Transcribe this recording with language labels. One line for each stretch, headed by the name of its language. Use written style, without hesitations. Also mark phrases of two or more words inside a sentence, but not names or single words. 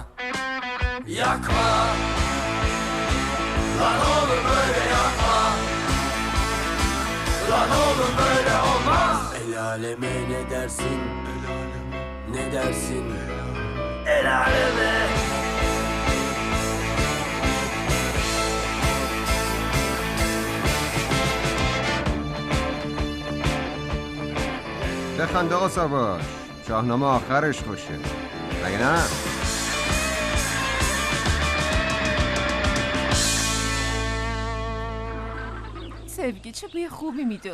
Turkish: Yakma. Lan oğlum böyle yakma. Lan oğlum böyle olmaz. El aleme ne dersin? Ne dersin? El aleme.
Persian: بخند آقا ساواش، شاهنامه آخرش خوشه مگه نه؟ سیبگی چه بوی خوبی میده.